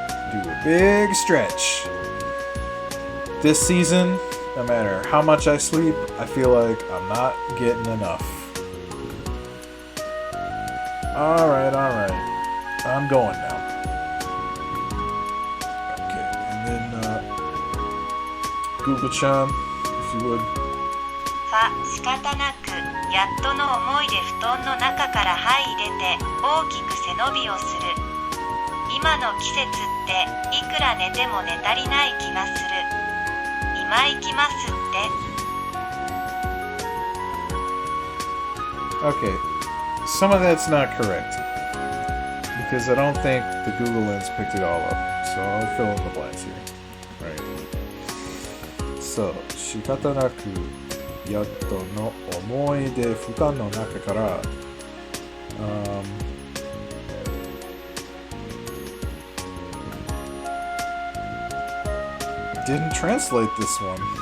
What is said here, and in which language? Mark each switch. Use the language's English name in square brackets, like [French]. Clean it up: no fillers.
[English] Do a big stretch. This season, no matter how much I sleep, I feel like I'm not getting enough. Alright. I'm going now. Okay, and then, Google-chan, if you would. [Japanese] 仕方なくやっとの思いで布団の中から這い出て大きく背伸びをする。今の季節っていくら寝ても寝足りない気がする。今行きますって。 [English] Okay, some of that's not correct because I don't think the Google Lens picked it all up. So I'll fill in the blanks here. Right. [Japanese] So, 仕方なくやっとの思い出負担の中から、 [English] didn't translate this one.